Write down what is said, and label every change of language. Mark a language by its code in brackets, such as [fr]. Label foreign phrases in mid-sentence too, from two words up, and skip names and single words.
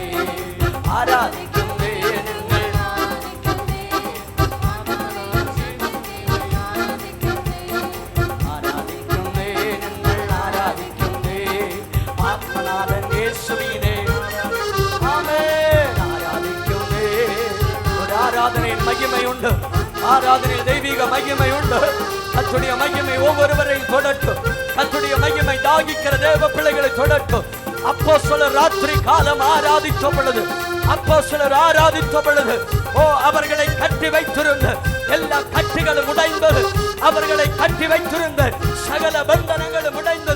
[ml] ആരാധിക്കുന്നേ ഞങ്ങൾ ആരാധിക്കുന്നേ. ഞങ്ങൾ ആരാധിക്കുന്നേ. ആത്മനാഥൻ യേശുവിനെ ആമേൻ. ആരാധിക്കുന്നേ. ഒരു ആരാധനയിൽ മഹിമയുണ്ട്. ആരാധനയിൽ ദൈവിക മഹിമയുണ്ട്. [ta] கர்த்தருடைய மகிமை ஒவ்வொருவரையும் தொடட்டும். கர்த்தருடைய மகிமை தாகிக்கிற தேவ பிள்ளைகளை தொடட்டும். அப்போஸ்தலர் ராத்திரி காலம் ஆராதித்த பொழுது, அப்போஸ்தலர் ஆராதித்த பொழுது அவர்களை கட்டி வைத்திருந்த எல்லா கட்டுகளும் உடைந்தது. அவர்களை கட்டி வைத்திருந்த சகல பந்தனங்களும் உடைந்தது.